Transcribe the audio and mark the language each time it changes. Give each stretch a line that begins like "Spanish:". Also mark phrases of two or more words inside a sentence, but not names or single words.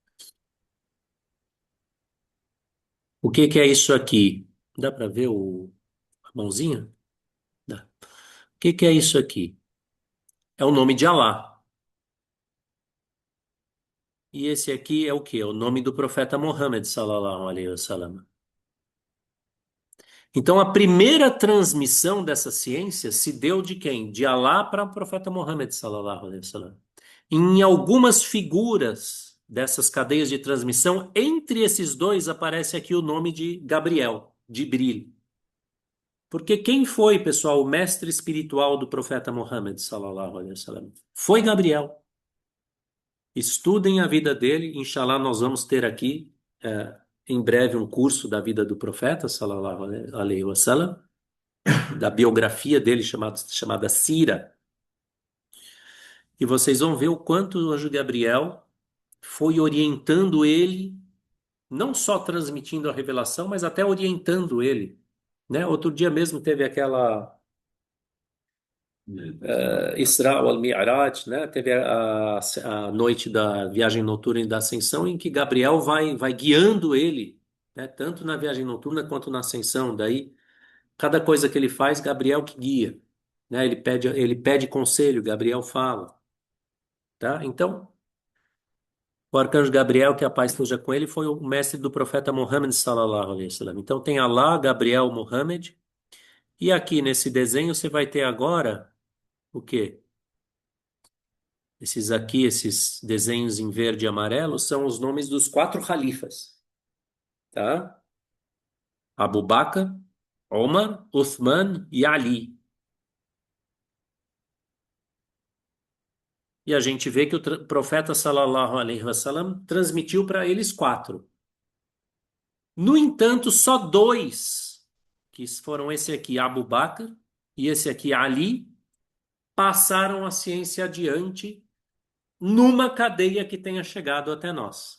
Portuguese: O que que é isso aqui? Dá para ver a mãozinha? Dá. O que que é isso aqui? É o nome de Alá. E esse aqui é o quê? É o nome do profeta Muhammad,
Arabic: صلى الله عليه وسلم.
Portuguese: Então, a primeira transmissão dessa ciência se deu de quem? De Alá para o profeta Muhammad,
Arabic: صلى الله عليه وسلم.
Portuguese: Em algumas figuras dessas cadeias de transmissão, entre esses dois aparece aqui o nome de Gabriel, de Jibril. Porque quem foi, pessoal, o mestre espiritual do profeta Muhammad,
Arabic: صلى الله عليه وسلم?
Portuguese: Foi Gabriel. Estudem a vida dele, inshallah, nós vamos ter aqui em breve um curso da vida do profeta,
Arabic: صلى الله عليه وسلم,
Portuguese: da biografia dele chamada Sira, e vocês vão ver o quanto o anjo Gabriel foi orientando ele, não só transmitindo a revelação, mas até orientando ele, né? Outro dia mesmo teve aquela Isra al-Mi'raj, né? Teve a noite da viagem noturna e da ascensão, em que Gabriel vai guiando ele, né? Tanto na viagem noturna quanto na ascensão. Daí, cada coisa que ele faz, Gabriel que guia, né? Ele pede conselho, Gabriel fala, tá? Então, o arcanjo Gabriel, que a paz esteja com ele, foi o mestre do profeta Muhammad
Arabic: صلى الله عليه وسلم.
Portuguese: Então, tem Alá, Gabriel, Muhammad, e aqui nesse desenho você vai ter agora o quê? Esses aqui, esses desenhos em verde e amarelo, são os nomes dos quatro califas, tá? Abu Bakr, Omar, Uthman e Ali. E a gente vê que o profeta
Arabic: صلى الله عليه وسلم
Portuguese: transmitiu para eles quatro. No entanto, só dois, que foram esse aqui, Abu Bakr, e esse aqui, Ali, passaram a ciência adiante numa cadeia que tenha chegado até nós.